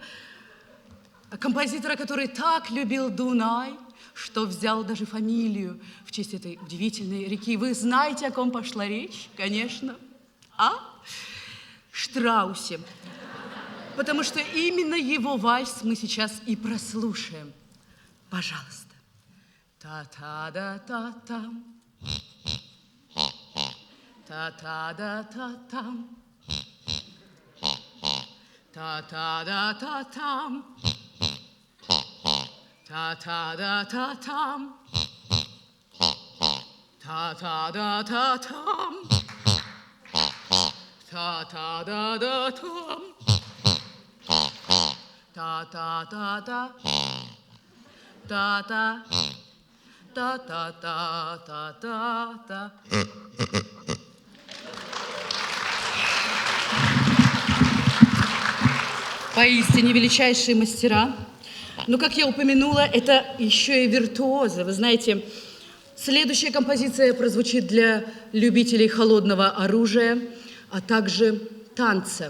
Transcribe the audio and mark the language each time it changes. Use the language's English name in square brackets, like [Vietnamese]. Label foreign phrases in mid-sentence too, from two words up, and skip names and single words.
[Russian] Композитора, который так любил Дунай, что взял даже фамилию в честь этой удивительной реки. Вы знаете, о ком пошла речь? Конечно. Штраусе. Потому что именно его вальс мы сейчас и прослушаем. Пожалуйста. Та-та-да-та-там. Та-та-да-та-там. Та-та-да-та-там. Та-та-да-та-там. Та-та-да-та-там. Та-та-да-да-там. Та-та-да-да. Та-та. Та-та-та-та-та-та. Поистине величайшие мастера. Но, как я упомянула, это еще и виртуозы. Вы знаете, следующая композиция прозвучит для любителей холодного оружия, а также танца.